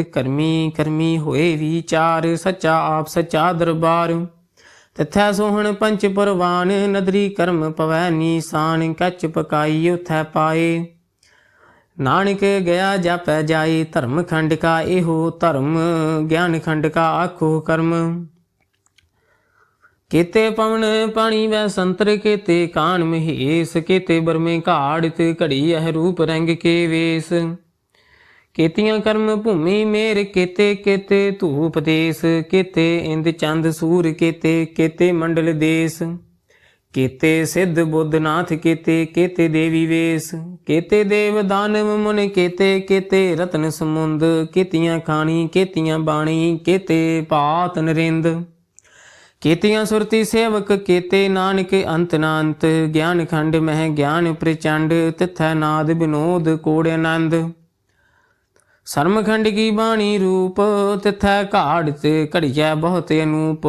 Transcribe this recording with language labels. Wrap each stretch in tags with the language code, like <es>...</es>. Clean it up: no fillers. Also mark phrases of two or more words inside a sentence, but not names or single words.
<pa>ਕਰਮੀ ਕਰਮੀ ਹੋਏ ਵਿਚਾਰ ਸੱਚਾ ਆਪ ਸੱਚਾ ਦਰਬਾਰ। ਤਿਥੈ ਸੋਹਣ ਪੰਚ ਪਰਵਾਨ ਨਦਰੀ ਕਰਮ ਪਵੈ ਨੀਸਾਨ। ਕੱਚ ਪਕਾਈ ਉਥੈ ਪਾਏ ਨਾਨਕ ਗਿਆ ਜਾਪੈ ਜਾਏ। ਧਰਮ ਖੰਡ ਕਾ ਇਹੋ ਧਰਮ ਗਿਆਨ ਖੰਡ ਕਾ ਆਖੋ ਕਰਮ। ਕੇਤੇ ਪਵਣ ਪਾਣੀ ਵੈਸੰਤਰ ਕੇਤੇ ਕਾਨ ਮਹੇਸ। ਕੇਤੇ ਬਰਮੇ ਘਾੜਤਿ ਘੜੀਅਹਿ ਰੂਪ ਰੰਗ ਕੇ ਵੇਸ। ਕੇਤੀਆ ਕਰਮ ਭੂਮੀ ਮੇਰ ਕੇਤੇ ਕੇਤੇ ਧੂ ਉਪਦੇਸ। ਕੇਤੇ ਇੰਦ ਚੰਦ ਸੂਰ ਕੇਤੇ ਕੇਤੇ ਮੰਡਲ ਦੇਸ। ਕੇਤੇ ਸਿਧ ਬੁਧ ਨਾਥ ਕੇਤੇ ਕੇਤੇ ਦੇਵੀ ਵੇਸ। ਕੇਤੇ ਦੇਵ ਦਾਨਵ ਮੁਨਿ ਕੇਤੇ ਕੇਤੇ ਰਤਨ ਸਮੁੰਦ। ਕੇਤੀਆ ਖਾਣੀ ਕੇਤੀਆ ਬਾਣੀ ਕੇਤੇ ਪਾਤ ਨਰਿੰਦ। ਕੇਤੀਆ ਸੁਰਤੀ ਸੇਵਕ ਕੇਤੇ ਨਾਨਕ ਅੰਤੁ ਨ ਅੰਤੁ। ਗਿਆਨ ਖੰਡ ਮਹਿ ਗਿਆਨੁ ਪਰਚੰਡੁ ਤਿਥੈ ਨਾਦ ਬਿਨੋਦ ਕੋਡ ਅਨੰਦੁ। ਸਰਮ ਖੰਡ ਕੀ ਬਾਣੀ ਰੂਪੁ ਤਿਥੈ ਘਾੜਤਿ ਘੜੀਐ ਬਹੁਤੁ ਅਨੂਪੁ।</pa>